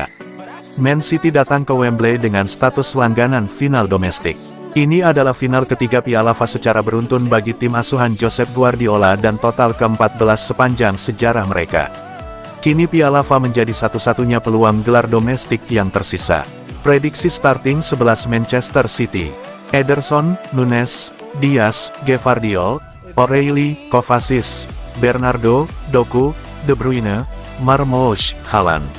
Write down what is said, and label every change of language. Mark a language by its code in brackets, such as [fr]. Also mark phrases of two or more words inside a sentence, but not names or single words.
[id] Man City datang ke Wembley dengan status langganan final domestik. Ini adalah final ketiga Piala FA secara beruntun bagi tim asuhan Josep Guardiola dan total ke-14 sepanjang sejarah mereka. Kini Piala FA menjadi satu-satunya peluang gelar domestik yang tersisa. Prediksi starting 11 Manchester City: Ederson, Nunes, Diaz, Gvardiol, O'Reilly, Kovacic, Bernardo, Doku, De Bruyne, Marmoush, Haaland.